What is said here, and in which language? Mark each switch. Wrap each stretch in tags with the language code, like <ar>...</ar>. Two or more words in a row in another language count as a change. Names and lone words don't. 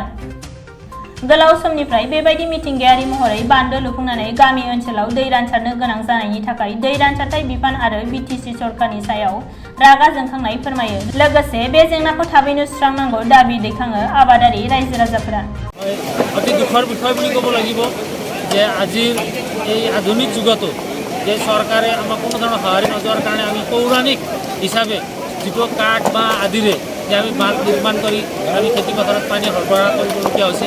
<brx>गोलाव समनिफ्राय बेबायदि मिथिंगायारि महरै बान्दो लुफुंनानै गामि ओनसोलाव दै रानसारनो गोनां जानायनि थाखाय दै रानसारथाय बिफान आरो बिटिसि सरकारनि सायाव रागा जोंखांनाय फोरमायो। लोगोसे बे जेंनाखौ थाबैनो सुस्रांनांगौ दाबि दैखाङो आबादारि रायजो राजाफोरा।</brx> <as>অতি দুখৰ বিষয় বুলি ক'ব লাগিব যে আজিৰ এই আধুনিক যুগতো যে চৰকাৰে আমাক কোনো ধৰণৰ সঁহাৰি নযোৱাৰ কাৰণে আমি পৌৰাণিক হিচাপে যিটো কাঠ বা আদিৰে যে আমি বান্ধ নিৰ্মাণ কৰি আমি খেতি পথাৰত পানী সৰবৰাহ কৰিবলগীয়া হৈছে।</as>